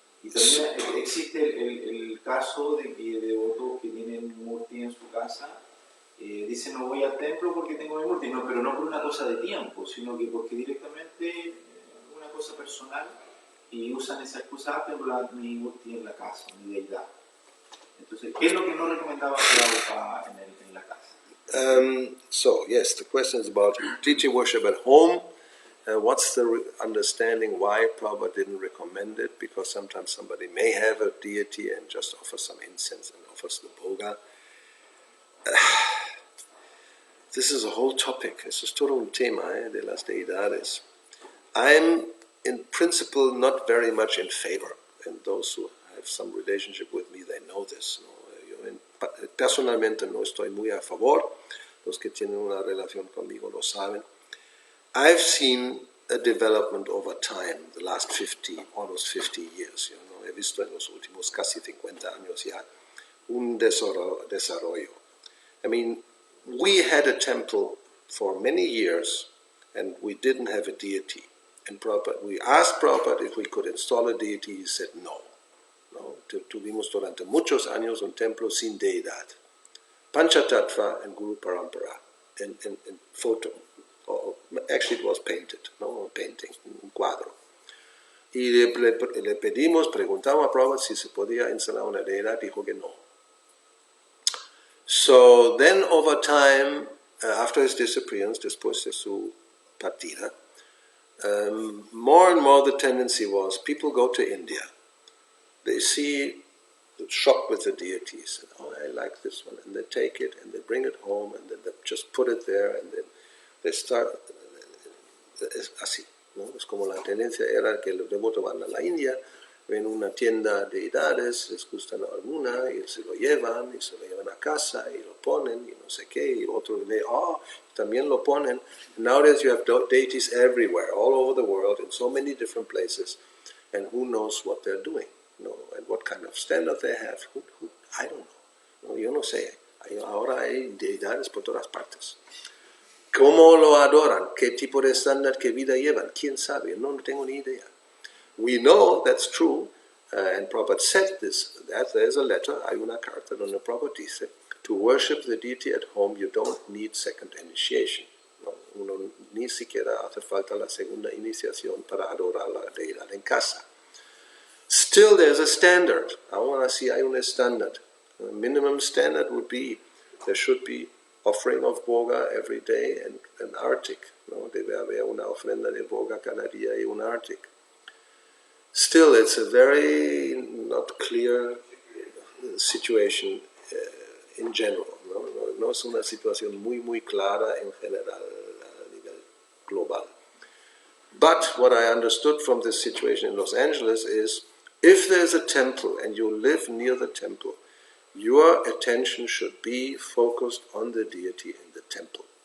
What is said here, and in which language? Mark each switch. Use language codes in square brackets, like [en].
[es] también existe el caso de que devotos que tienen murti en su casa dicen no voy al templo porque tengo mi murti, no, pero no por una cosa de tiempo, sino que porque directamente una cosa personal, y usan esa excusa, tengo mi murti en la casa, mi deidad. Entonces, ¿qué es lo que no recomendaba Prabhupada en la casa? [en] So, yes, the question is about deity worship at home. What's the understanding why Prabhupada didn't recommend it? Because sometimes somebody may have a deity and just offers some incense and offers the bhoga. This is a whole topic. This is [es] todo un tema de las deidades. [en] I'm, in principle, not very much in favor, and those who have some relationship with me, they know this. No? [es] Yo personalmente no estoy muy a favor. Los que tienen una relación conmigo lo saben. [en] I've seen a development over time, the last almost 50 years. [es] He visto en los últimos casi 50 años ya un desarrollo. [en] I mean, we had a temple for many years, and we didn't have a deity. And we asked Prabhupada if we could install a deity. He said no. [es] Tuvimos durante muchos años un templo sin deidad. [en] Panchatattva and Guru Parampara, and photo. Actually, it was painted, no painting, [es] un cuadro. Y le preguntamos a Prabhupada si se podía instalar una deidad, dijo que no. [en] So then, over time, after his disappearance, [es] después de su partida, [en] more and more the tendency was people go to India, they see the shop with the deities, and, oh, I like this one, and they take it and they bring it home and then they just put it there and then they start. [es] Es así, ¿no? Es como la tendencia era que los devotos van a la India, ven una tienda de deidades, les gusta alguna y se lo llevan a casa y lo ponen y no sé qué, y otros ve, también lo ponen. [en] Nowadays you have deities everywhere, all over the world, in so many different places, and who knows what they're doing, and what kind of standard they have. I don't know. [es] Yo no sé. Ahora hay deidades por todas partes. ¿Cómo lo adoran? ¿Qué tipo de estándar, qué vida llevan? ¿Quién sabe? No tengo ni idea. [en] We know that's true, and Prabhupada said that there's a letter, [es] hay una carta donde Prabhupada dice, [en] to worship the deity at home you don't need second initiation. [es] No, uno ni siquiera hace falta la segunda iniciación para adorar la deidad en casa. [en] Still there's a standard. [es] Aún así hay un standard. [en] A minimum standard would be, there should be offering of boga every day and an artik. No? [es] Debe haber una ofrenda de boga cada día y un artik. [en] Still, it's a very not clear situation in general. [es] No es una situación muy clara en general a nivel global. [en] But what I understood from this situation in Los Angeles is, if there's a temple and you live near the temple, your attention should be focused on the deity in the temple.